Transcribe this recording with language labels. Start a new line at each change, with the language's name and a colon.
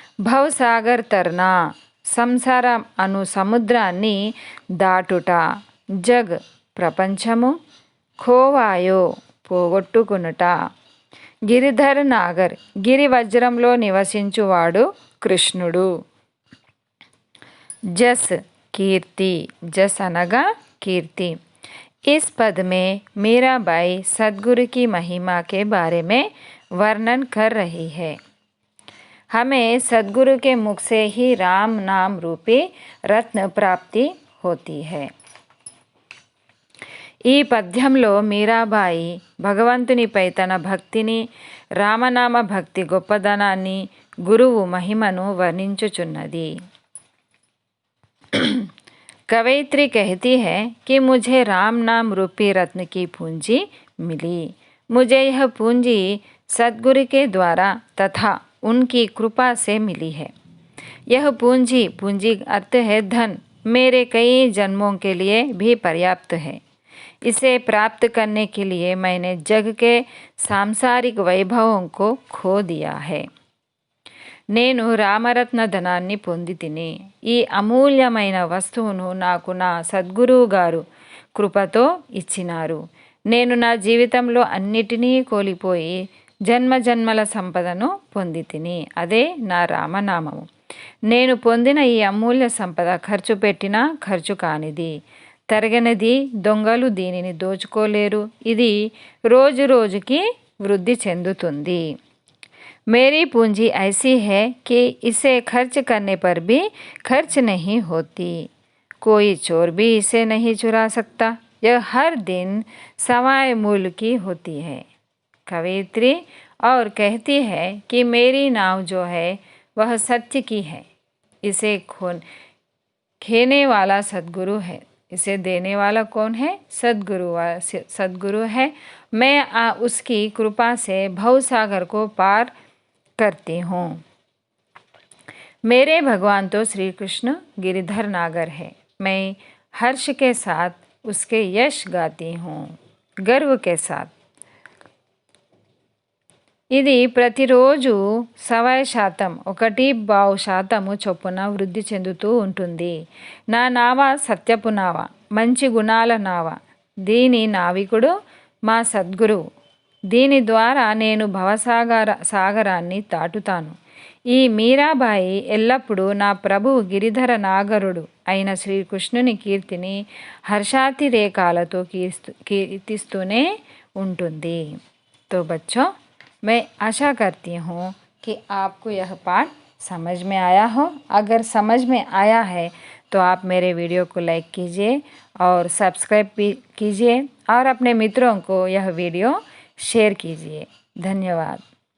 Telugu: భవసాగర్ తర్నా సంసారం అను సముద్రాన్ని దాటుట, జగ్ ప్రపంచము, ఖోవాయో పోగొట్టుకునుట, గిరిధర్ నాగర్ గిరి వజ్రంలో నివసించువాడు కృష్ణుడు,
Hindi: जस कीर्ति जस अनगा कीर्ति। इस पद में मीराबाई सद्गुरु की महिमा के बारे में वर्णन कर रही है। हमें सद्गुरु के मुख से ही राम नाम रूपी रत्न प्राप्ति होती है।
Telugu: ఈ పద్యంలో మీరాబాయి భగవంతునిపై తన భక్తిని, రామనామ భక్తి గొప్పదనాన్ని, గురువు మహిమను వర్ణించుచున్నది।
Hindi: कवयित्री कहती है कि मुझे राम नाम रूपी रत्न की पूंजी मिली। मुझे यह पूंजी सद्गुरु के द्वारा तथा उनकी कृपा से मिली है। यह पूंजी पूंजी अर्थ है धन, मेरे कई जन्मों के लिए भी पर्याप्त है। इसे प्राप्त करने के लिए मैंने जग के सांसारिक वैभवों को खो दिया है।
Telugu: నేను రామరత్న ధనాన్ని పొందితిని, ఈ అమూల్యమైన వస్తువును నాకు నా సద్గురువు గారు కృపతో ఇచ్చినారు। నేను నా జీవితంలో అన్నిటినీ కోల్పోయి జన్మజన్మల సంపదను పొందితిని, అదే నా రామనామము। నేను పొందిన ఈ అమూల్య సంపద ఖర్చు పెట్టినా ఖర్చు కానిది, తరగనిది, దొంగలు దీనిని దోచుకోలేరు, ఇది రోజు రోజుకి వృద్ధి చెందుతుంది।
Hindi: मेरी पूंजी ऐसी है कि इसे खर्च करने पर भी खर्च नहीं होती, कोई चोर भी इसे नहीं चुरा सकता, यह हर दिन सवाए मूल्य की होती है। कवयित्री और कहती है कि मेरी नाव जो है वह सत्य की है, इसे खेने वाला सद्गुरु है, इसे देने वाला कौन है? सद्गुरु है। मैं उसकी कृपा से भवसागर को पार करती हूँ। मेरे भगवान तो श्री कृष्ण गिरिधर नागर है, मैं हर्ष के साथ उसके यश गाती हूँ, गर्व के साथ।
Telugu: ఇది ప్రతిరోజు 1/2% 1/2% చొప్పున వృద్ధి చెందుతూ ఉంటుంది। నా నావ సత్యపు నావ, మంచి గుణాల నావ, దీని నావికుడు మా సద్గురువు, దీని ద్వారా నేను సాగరాన్ని దాటుతాను। ఈ మీరాబాయి ఎల్లప్పుడూ నా ప్రభువు గిరిధర నాగరుడు అయిన శ్రీకృష్ణుని కీర్తిని హర్షాతిరేకాలతో కీర్తిస్తూనే ఉంటుంది।
Hindi: तो बच्चों, मैं आशा करती हूँ कि आपको यह पाठ समझ में आया हो। अगर समझ में आया है तो आप मेरे वीडियो को लाइक कीजिए और सब्सक्राइब भी कीजिए और अपने मित्रों को यह वीडियो शेयर कीजिए। धन्यवाद।